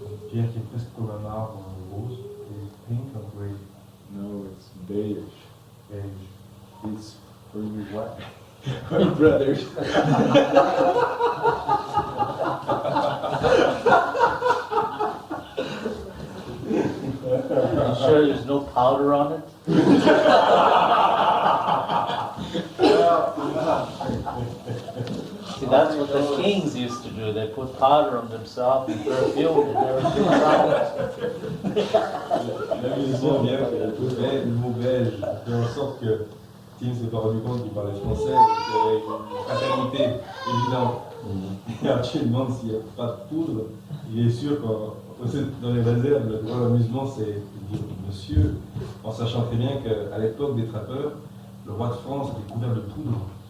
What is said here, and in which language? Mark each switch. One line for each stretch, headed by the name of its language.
French: Pierre qui est presque comme un marbre rose, et
English: pink or grey. No, it's beige. Beige. It's for you white brothers. Are you sure there's no powder on it? See, that's what the kings used to do. They put powder on themselves and perfume and everything around it.
French: L'amusement vient que le mot belge fait en sorte que Tim s'est pas rendu compte qu'il parlait français, qu'il y avait une fraternité évidente. Et Archie demande s'il n'y a pas de poudre. Il est sûr que dans les réserves, le grand amusement c'est de dire monsieur, en sachant très bien qu'à l'époque des trappeurs, le roi de France était couvert de poudre.